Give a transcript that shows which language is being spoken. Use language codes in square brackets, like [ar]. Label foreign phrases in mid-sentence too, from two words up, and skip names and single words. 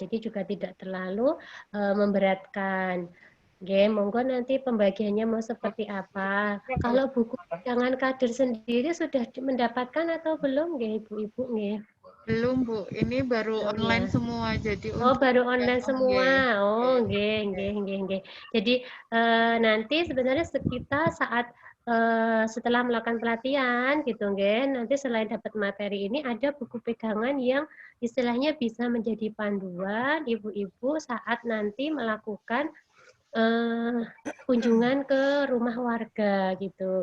[id] Jadi juga tidak terlalu memberatkan. [jv] Nggih, monggo [id] nanti pembagiannya mau seperti apa. Kalau buku pegangan kader sendiri sudah mendapatkan atau belum nggih Ibu-ibu nggih? Belum, Bu. Ini baru Belum online ya. semua. Jadi Oh, untuk baru online semua. nggih. [jv] Oh, nggih, nggih, nggih, nggih. [id] Jadi nanti sebenarnya kita saat setelah melakukan pelatihan gitu, nggih. Nanti selain dapat materi ini ada buku pegangan yang istilahnya bisa menjadi panduan ibu-ibu saat nanti melakukan kunjungan ke rumah warga gitu.